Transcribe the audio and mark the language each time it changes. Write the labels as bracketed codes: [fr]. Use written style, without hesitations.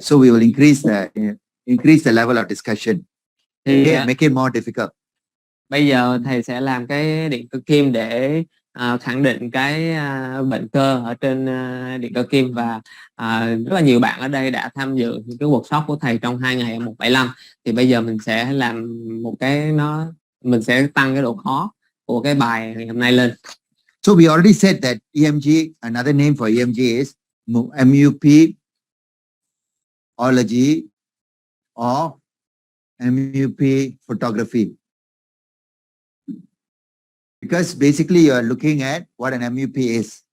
[en] So we will increase the level of discussion. thì Make it more difficult. [vi] Bây giờ thầy sẽ làm cái điện cơ kim để khẳng định cái bệnh cơ ở trên điện cơ kim, và rất là nhiều bạn ở đây đã tham dự cái workshop của thầy trong 2 ngày ở 175. Thì bây giờ mình sẽ làm một cái nó mình sẽ tăng cái độ khó của cái bài ngày hôm nay lên. [en] So we already said that EMG, another name for EMG is MUP ology or MUP photography. Because basically you are looking at what an MUP is.